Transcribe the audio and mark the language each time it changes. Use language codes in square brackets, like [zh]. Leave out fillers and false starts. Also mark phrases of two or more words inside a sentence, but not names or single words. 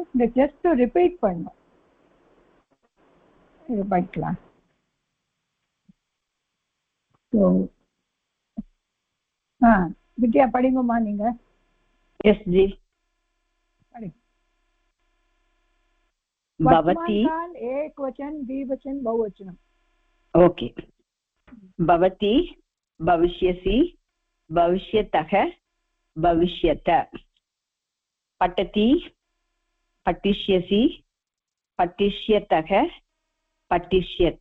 [ta] இந்த [en] just repeat [ta] பண்ணணும். இது படிக்கலாம். வித்யா படிங்கம்மா நீங்க. [en] எஸ் ஜி. [sa] भवती एक वचन द्विवचन बहुवचन. [en] ओके. [sa] भवती भविष्यसि भविष्यतः भविष्यत. पठति पठिष्यसि पठिष्यतः पठिष्यत.